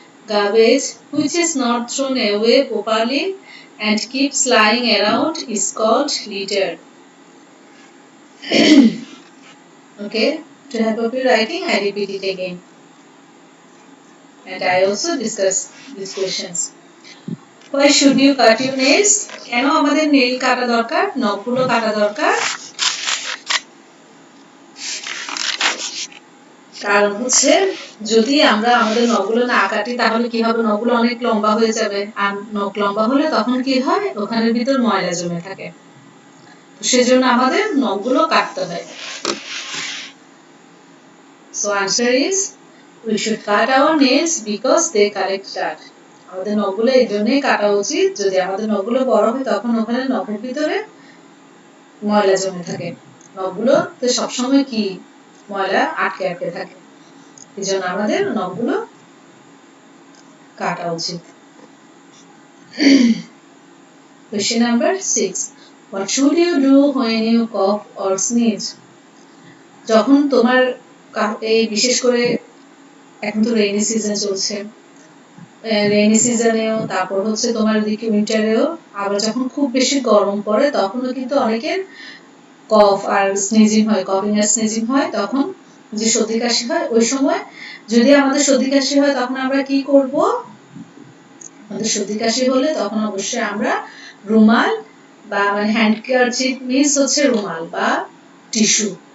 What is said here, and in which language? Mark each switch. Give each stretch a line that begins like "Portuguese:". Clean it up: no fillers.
English: Garbage which is not thrown away properly and keeps lying around is called litter. Okay, to help up your writing, I repeat it again. And I also discuss these questions. Why should you cut your nails?
Bangla: কেন আমাদের nail কাটা দরকার, নখগুলো কাটা দরকার? কারণ হচ্ছে যদি আমরা আমাদের নখগুলো না কাটি তাহলে কি হবে, নখগুলো অনেক লম্বা হয়ে যাবে, আর নখ লম্বা হলে তখন কি হয়, ওখানের ভিতর ময়লা জমে থাকে, সেজন্য আমাদের নখগুলো কাটতে হয়।
English: So answer is we should cut our nails because they collect dirt.
Bangla: আমাদের নখগুলো এই জন্যই কাটা উচিত, যদি আমাদের নখগুলো বড় হয় তখন ওখানে নখের ভিতরে ময়লা জমে থাকে, নখগুলোতে সবসময় কি ময়লা আটকে আটকে থাকে, এই জন্য আমাদের নখগুলো কাটা উচিত।
English: Question number 6. What should you do when you cough or sneeze?
Bangla: যখন তোমার এই বিশেষ করে এখন তো রেইনি সিজন চলছে, রেইনি সিজনেও, তারপর হচ্ছে তোমার দিকে উইন্টারেও, আবার যখন খুব বেশি গরম পড়ে তখনও কিন্তু অনেকের কফ আর স্নিজিং হয়, কফিং আর স্নিজিং হয়, তখন যে সর্দি কাশি হয়, ওই সময় যদি আমাদের সর্দি কাশি হয় তখন আমরা কি করব, আমাদের সর্দি কাশি হলে তখন অবশ্যই আমরা রুমাল বা মানে হ্যান্ডকারচিপ মিন্স হচ্ছে রুমাল বা টিস্যু,